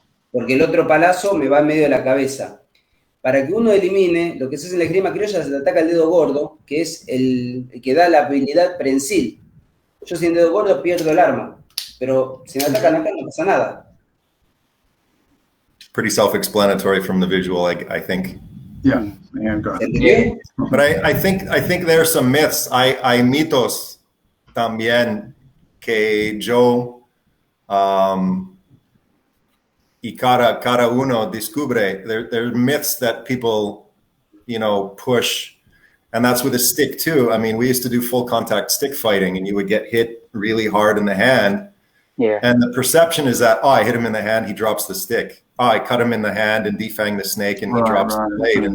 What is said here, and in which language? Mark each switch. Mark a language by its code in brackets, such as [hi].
[es] Porque el otro palazo me va en medio de la cabeza. Para que uno elimine, lo que se hace en la esgrima criolla, se le ataca el dedo gordo, que es el que da la habilidad prensil. Yo sin dedo gordo pierdo el arma. Pero si me atacan acá no pasa nada. [en] Pretty self-explanatory from the visual, I think. Yeah, go ahead. But I think there are some myths. [es] Hay mitos también que yo y cada uno descubre. [en] There are myths that people, push, and that's with a stick too. I mean, we used to do full contact stick fighting, and you would get hit really hard in the hand. Yeah. And the perception is that, I hit him in the hand, he drops the stick. I cut him in the hand and defang the snake and he drops the blade.